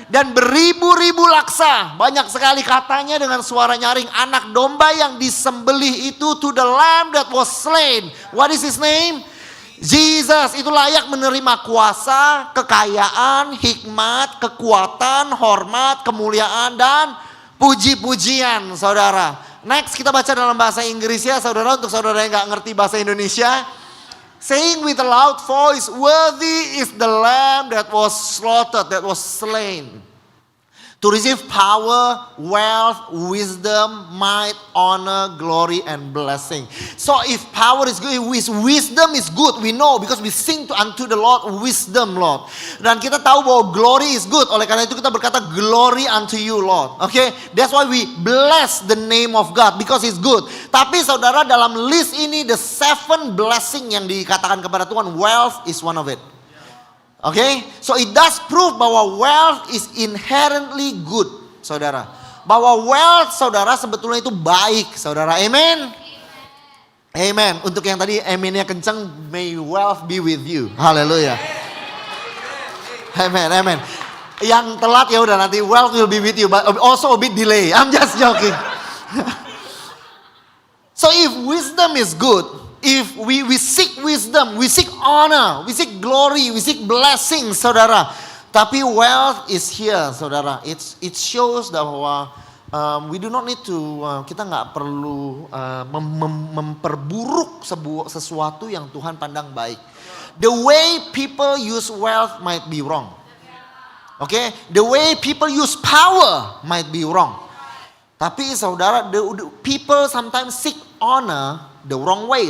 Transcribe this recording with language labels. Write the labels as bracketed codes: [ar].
[id] Dan beribu-ribu laksa. Banyak sekali katanya dengan suara nyaring anak domba yang disembelih itu [en] to the lamb that was slain. What is his name? [id] Jesus. Itu layak menerima kuasa, kekayaan, hikmat, kekuatan, hormat, kemuliaan, dan puji-pujian, saudara. Next kita baca dalam bahasa Inggris ya, saudara, untuk saudara yang gak ngerti bahasa Indonesia. [en] Saying with a loud voice, worthy is the lamb that was slaughtered, that was slain, to receive power, wealth, wisdom, might, honor, glory, and blessing. So if power is good, if wisdom is good, we know because we sing unto the Lord wisdom, Lord. [id] Dan kita tahu bahwa [en] glory is good. [id] Oleh karena itu kita berkata [en] glory unto you, Lord. Okay, that's why we bless the name of God because it's good. [id] Tapi saudara, dalam [en] list ini the 7 blessing [id] yang dikatakan kepada Tuhan, [en] wealth is one of it. Okay, so it does prove [id] bahwa [en] wealth is inherently good, saudara. [id] Bahwa wealth, saudara, sebetulnya itu baik, saudara. Amen. Amen. Untuk yang tadi amennya kencang, [en] may wealth be with you. [id] Haleluya. Amen, amen. Yang telat ya udah, nanti [en] wealth will be with you, but also a bit delay. I'm just joking. So if wisdom is good, if we seek wisdom, we seek honor, we seek glory, we seek blessing, saudara. [id] Tapi [en] wealth is here, saudara. It shows [id] bahwa [en] we do not need to, [id] kita nggak perlu memperburuk sesuatu yang Tuhan pandang baik. [en] The way people use wealth might be wrong. Okay, the way people use power might be wrong. [id] Tapi saudara, [en] the people sometimes seek honor the wrong way.